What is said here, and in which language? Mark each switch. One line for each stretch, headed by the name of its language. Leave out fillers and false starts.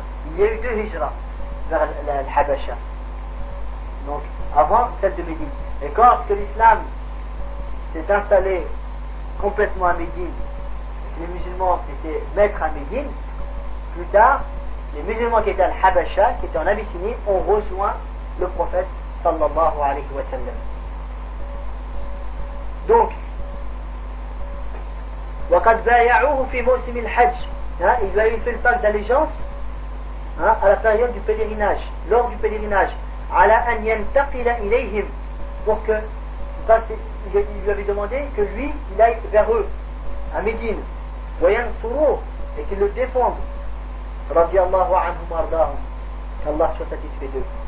French: Il y a eu deux hijras vers l'Habasha. Donc avant celle de Médine. Et quand l'islam s'est installé complètement à Médine, les musulmans étaient maîtres à Médine, plus tard, les musulmans qui étaient à l'Habasha, qui étaient en Abyssinie, ont rejoint le prophète sallallahu alayhi wa sallam.
Arabic: Donc, وَقَدْ بَايَعُوهُ فِي مَوْسِمِ الْحَجِ.
French: Il lui a eu fait le pacte d'allégeance à la période du pèlerinage, lors du pèlerinage,
Arabic: عَلَىٰ أَنْ يَنْتَقِلَ إِلَيْهِمْ,
French: pour que, il lui avait demandé que lui, il aille vers eux, à Médine,
Arabic: وَيَنْصُرُوا,
French: et qu'il le défende,
Arabic: رَضِيَ اللَّهُ عَنْهُمْ أَرْضَاهُمْ,
French: qu'Allah soit satisfait d'eux.